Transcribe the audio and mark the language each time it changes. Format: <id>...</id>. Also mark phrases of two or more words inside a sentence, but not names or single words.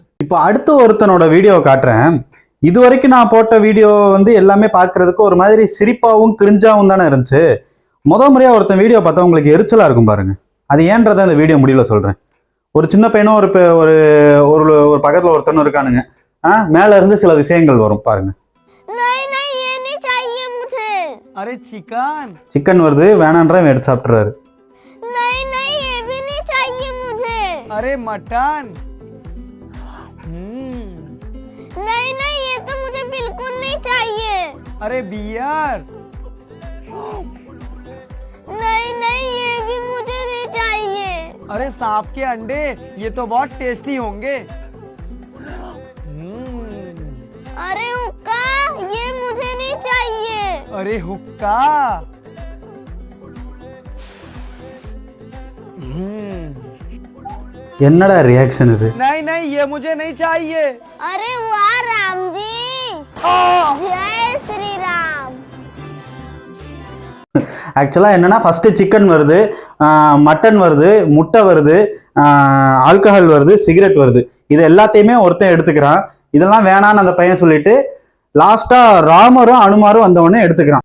<ta>இப்ப அடுத்து ஒருத்தனோட வீடியோ காட்டுறேன். இது வரைக்கும் நான் போட்ட வீடியோ வந்து எல்லாமே பாக்குறதுக்கு ஒரு மாதிரி சிரிப்பாவும் கிரிஞ்சாவும் தானே இருந்துச்சு. முறையா ஒருத்தன் வீடியோ பார்த்தா உங்களுக்கு எரிச்சலா இருக்கும் பாருங்க. அது ஏன்றதை இந்த வீடியோ முடியல சொல்றேன். ஒரு சின்ன பையனும் ஒரு ஒரு பக்கத்துல ஒருத்தனும் இருக்கானுங்க. மேல இருந்து சில விஷயங்கள் வரும் பாருங்க.</ta> <hi>अरे चिकन</hi> <ta>चिकन வருது, வேணான்றவன் எடுத்து சாப்பிட்டுறாரு.</ta> <hi>नहीं नहीं ये भी नहीं चाहिए मुझे. अरे मटन नहीं नहीं ये तो मुझे बिल्कुल नहीं चाहिए. अरे बियर नहीं नहीं ये भी मुझे नहीं चाहिए. अरे सांप के अंडे, ये तो बहुत टेस्टी होंगे. अरे हुक्का ये मुझे नहीं चाहिए. अरे हुक्का</hi> <ta>என்னடா ரியாக்ஷன் இது?</ta> <hi>नहीं नहीं ये मुझे नहीं चाहिए. अरे वाह राम जी, जय श्री राम.</hi> <ta>ஆக்சுவலா என்னன்னா, ஃபர்ஸ்ட் சிக்கன் வருது, மட்டன் வருது, முட்டை வருது, ஆல்கஹால் வருது, சிகரெட் வருது. இது எல்லாத்தையுமே ஒருத்தன் எடுத்துக்கிறான். இதெல்லாம் வேணான்னு அந்த பையன் சொல்லிட்டு லாஸ்டா ராமரும் அனுமாரும் வந்தவொடனே எடுத்துக்கிறான்.</ta>